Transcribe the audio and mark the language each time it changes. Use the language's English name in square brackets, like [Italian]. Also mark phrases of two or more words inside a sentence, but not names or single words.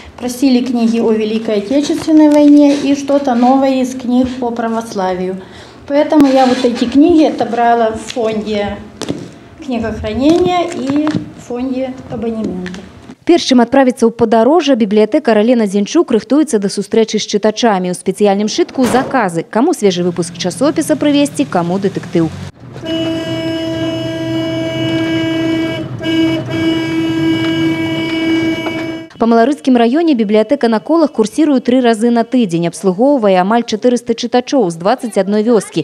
[Russian] Просили книги о Великой Отечественной войне и что-то новое из книг по православию. Поэтому я вот эти книги отобрала в фонде книгохранения и в фонде абонемента. [Belarusian] Перш чым адправіцца ў падарожжа, бібліятэкар Алена Зінчук рыхтуецца да сустрэчы з чытачамі. У спецыяльным шытку заказы. Каму свежы выпуск часопіса прывесці, каму дэтэктыў. Па Маларыцкім раёне бібліятэка на колах курсіруе 3 разы на тыдзень, абслугоўвае амаль 400 чытачоў з 21 вёскі.